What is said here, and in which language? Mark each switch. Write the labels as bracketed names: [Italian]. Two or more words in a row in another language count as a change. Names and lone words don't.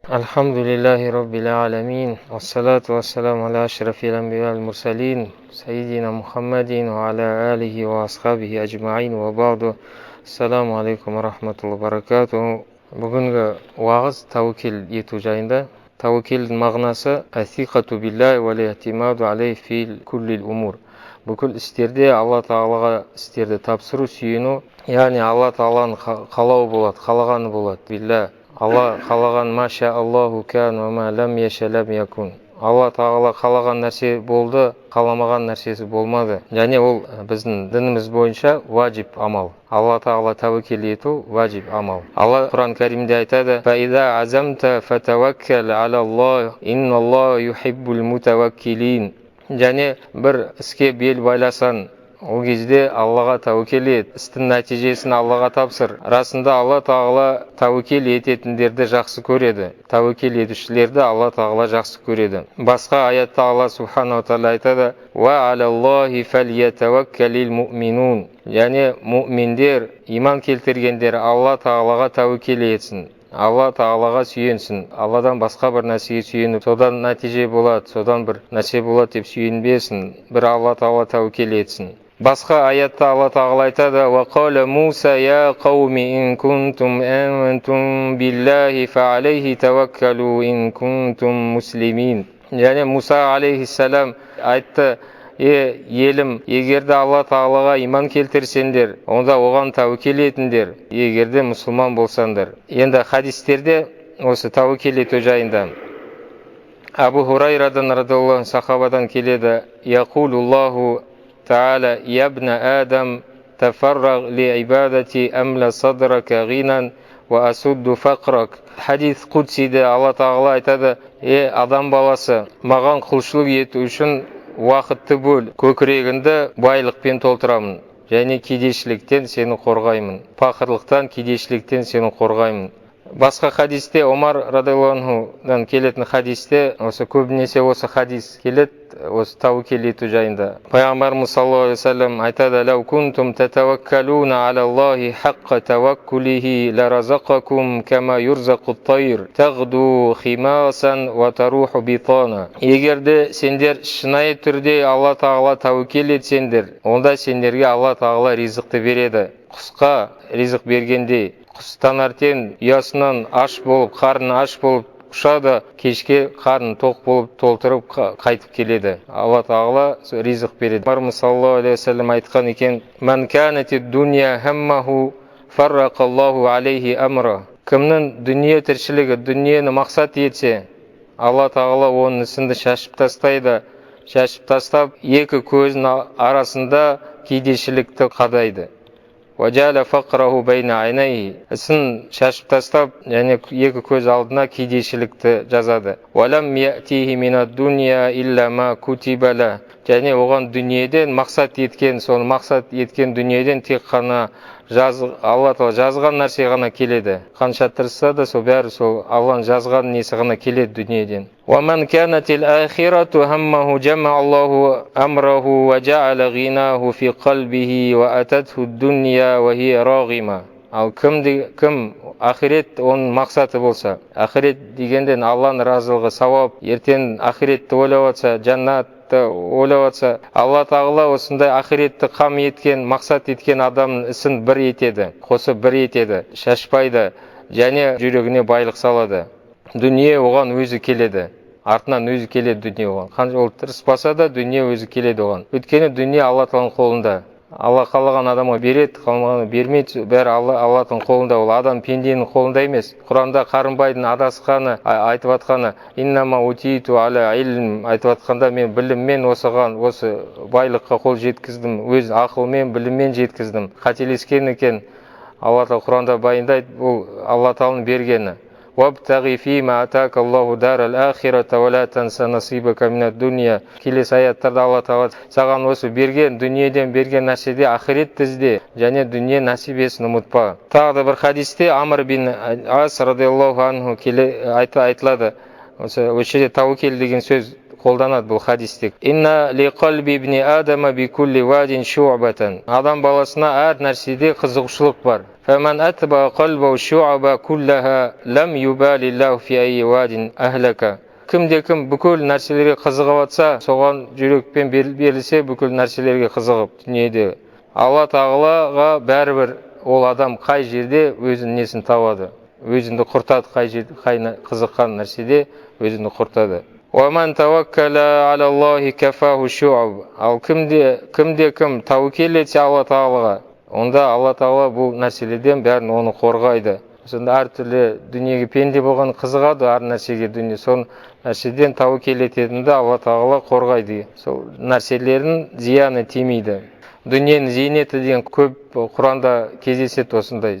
[Arabic] الحمد لله رب العالمين والصلاة والسلام على أشرف الأنبياء والمرسلين. سيدنا محمد وعلى آله وأصحابه أجمعين وبعد. السلام عليكم ورحمة الله وبركاته. [Kazakh] Бүгінгі уағыз тәуекел ету жайында. Тәуекелдің мағынасы [Arabic] الثقة بالله والاعتماد عليه في كل الأمور. [Kazakh] Бүкіл істерде Алла Тағалаға істерді тапсыру, сүйену, яғни Алла Тағаланың қалауы болады, қалағаны болады. Билла Алла қалаған [Arabic] ما شاء الله كان وما لم يشأ لم يكن. [Kazakh] Алла Тағала қалаған нәрсе болды, қаламаған нәрсесі болмады. Және ол біздің дініміз бойынша ваджиб амал. Алла Тағала тәуекел ету ваджиб амал. Алла Құран Кәримде айтады: [Arabic] "فإذا عزمت فتوكل على الله إن الله يحب المتوكلين." [Kazakh] Және бір іске бел байласан, ол кезде Аллаға тәуекел ет, істің нәтижесін Аллаға тапсыр. Расында Алла Тағала тәуекел ететіндерді жақсы көреді. Тәуекел етушілерді Алла Тағала жақсы көреді. Басқа аятта Алла Субханаху тағала айтады: [Arabic] "وعلى الله فليتوكل المؤمنون." [Kazakh] Яғни муъминдер, иман келтіргендер Алла Тағалаға тәуекел етсін. Алла Тағалаға сүйенсін. Алладан басқа бір нәрсеге сүйеніп, содан нәтиже болады, содан бір нәрсе болады деп сүйенбесін. Бір Алла Тағала тәуекел етсін. Басқа аятта Алла Тағала айтады: [Arabic] "وقال موسى يا قوم إن كنتم آمنتم بالله فعليه توكلوا إن كنتم مسلمين." [Kazakh] Яғни Муса алейхиссалам айтты: елім, егерде Алла Тағалаға иман келтірсеңдер, онда оған тәуекел етіңдер, егерде мұсылман болсаңдар. Енді хадистерде осы тәуекел ету жайында Абу Хурайрадан радиаллаху сахабадан келеді: [Arabic] "يقول الله تعالى يا ابن آدم تفرغ لعبادتي أملأ صدرك غنى وأسد فقرك." [Kazakh] Хадис құдсиде Алла Тағала айтады: адам баласы, маған құлшылық ету үшін уақытты бөл, көкірегіңді байлықпен толтырамын, және кедейшіліктен сені қорғаймын. Пақырлықтан, кедейшіліктен сені қорғаймын. Басқа хадисте, Омар радиаллаху анхудан келетін хадисте, осы көбінесе осы хадис келеді, осы тәуекел ету жайында. [Arabic] Пайғамбарымыз صلى الله عليه وسلم айтады: "لو كنتم تتوكلون على الله حق توكله لرزقكم كما يرزق الطير تغدو خماصا وتروح بطانا." [Kazakh] Егерде сендер шынайы түрде Алла Тағала тәуекел етсеңдер, онда сендерге Алла Тағала ризықты береді. Құсқа ризық бергенде, құс таңертең ұясынан аш болып, қарны аш болып ұшады, кешке қарны тоқ болып толтырып қайтып келеді. Алла Тағала ризық береді. Пайғамбарымыз [Arabic] саллаллаху алейхи ва саллям [Kazakh] айтқан екен: [Arabic] "من كانت الدنيا همه فرق الله عليه أمره." [Kazakh] Кімнің дүние тіршілігі, дүниені мақсат етсе, Алла Тағала оның ісінді шашып тастайды. Шашып тастап, екі көзінің арасында кедейшілікті қадайды. [Arabic] Ваджала фақраху байна айнайхи. [Kazakh] Ісін шашып тастап, және екі көз алдына кедейшілікті жазады. [Arabic] ولم يأته من الدنيا إلا ما كتب له. [Kazakh] Және оған дүниеден мақсат еткен, соны мақсат еткен дүниеден тек қана Алла Тағала жазған нәрсе ғана келеді. Қанша тырысса да, сол бәрі сол Алланың жазған несі ғана келеді дүниеден. [Arabic] وَمَنْ كَانَتِ الْآخِرَةُ هَمَّهُ جَمَعَ اللَّهُ أَمْرَهُ وَجَعَلَ غِنَاهُ فِي قَلْبِهِ وَأَتَتْهُ الدُّنْيَا وَهِيَ راغمة. [Kazakh] Ал кім ақирет оның мақсаты болса, ақирет дегенден Алланың разылығы, сауап, ертең ақиретті ойлап отса, жаннатты ойлап отса, Алла Тағала осындай ақиретті қам еткен, мақсат еткен адамның ісін бір етеді, қосып бір етеді, шашпайды, және жүрегіне байлық салады. Дүние оған өзі келеді. Артынан өзі келеді дүние оған. Қанша ол тырыспаса да дүние өзі келеді оған. Өйткені дүние Алла Тағаланың қолында. Алла қалаған адамға береді, қалмағаны бермейді. Бәрі Алланың қолында. Ол адам пенденің қолында емес. Құранда Қарынбайдың адасқаны айтып атқаны: [Arabic] "إنما أوتيت على علم", [Kazakh] айтып атқанда, мен біліммен осыған, осы байлыққа қол жеткіздім, өз ақылмен, біліммен жеткіздім. Қателескен екен. Алла Тағала Құранда баяндайды, бұл Алла Тағаланың бергені. [Arabic] وَابْتَغِ فِيمَا آتَاكَ اللَّهُ دَارَ الْآخِرَةَ وَلَا تَنْسَ نَصِيبَكَ مِنَ الدُّنْيَا. [Kazakh] Келесі аяттарда Алла Тағала саған осы берген, дүниеден берген нәрседе ақиретті ізде, және дүние нәсибесін ұмытпа. Тағы да бір хадисте Амр бин Ас [Arabic] радиаллаху анху [Kazakh] айтылады. Осы жерде тәуекел деген сөз қолданады бұл хадисте. [Arabic] إن لقلب ابن آدم بكل واد شعبة. [Kazakh] Адам баласына әр нәрседе қызығушылық бар. [Arabic] فمن أتبع قلبه الشعب كلها لم يبال الله بأي واد أهلكه. [Kazakh] Кімде-кім бүкіл нәрселерге қызығып атса, соған жүрекпен берілсе, бүкіл нәрселерге қызығып дүниеде. Алла тағалаға бәрібір ол адам қай жерде өзінің несін табады. Өзіңді құртады, қай қызыққан нәрседе өзіңді құртады. [Arabic] وَمَنْ تَوَكَّلَ عَلَى اللَّهِ كَفَاهُ شُعَبْ. [Kazakh] Ал кімде-кім тәуекел етсе Алла тағалаға, онда Алла тағала бұл нәрселерден бәрін оны қорғайды. Сонда әртүрлі дүниеге пенде болған қызығады, әр нәрсеге дүние. Сол нәрседен тәуекел ететінді Алла тағала қорғайды. Сол нәрселердің зияны тимейді. Дүниенің зейнеті деген көп Құранда кездеседі осындай.